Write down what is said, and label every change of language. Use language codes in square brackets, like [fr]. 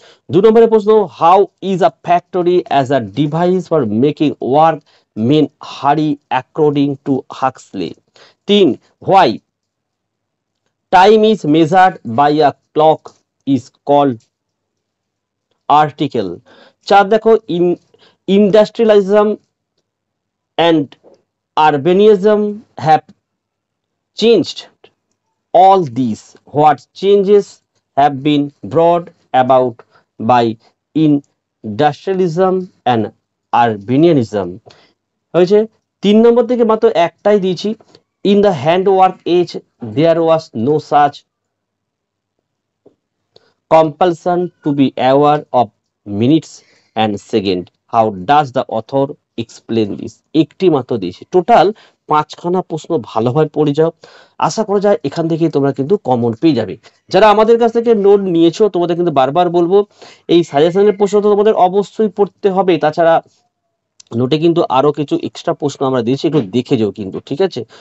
[bn] 2 নম্বরের প্রশ্ন, [en] How is a factory as a device for making work men hurry according to Huxley. 3, why time is measured by a clock is called article. [bn] 4 দেখো, [en] Industrialism and urbanism have changed all these? What changes have been brought about by industrialism and urbanism? [bn] হয়েছে 3 নম্বর থেকে মাত্র একটাই দিয়েছি। [en] In the handwork age there was no such compulsion to be aware of minutes and second. How does the author explain this? [bn] একটি মাত্র দিয়েছি। Total 5খানা প্রশ্ন ভালোভাবে পড়ে যাও, আশা করা যায় এখান থেকে তোমরা কিন্তু কমন পেয়ে যাবে। যারা আমাদের কাছ থেকে নোট নিয়েছো তোমাদের কিন্তু বারবার বলবো এই সাজেশনের প্রশ্ন তো তোমাদের অবশ্যই পড়তে হবে, তাছাড়া নোটে কিন্তু আরো কিছু এক্সট্রা প্রশ্ন আমরা দিয়েছি, একটু দেখে যাও কিন্তু, ঠিক আছে?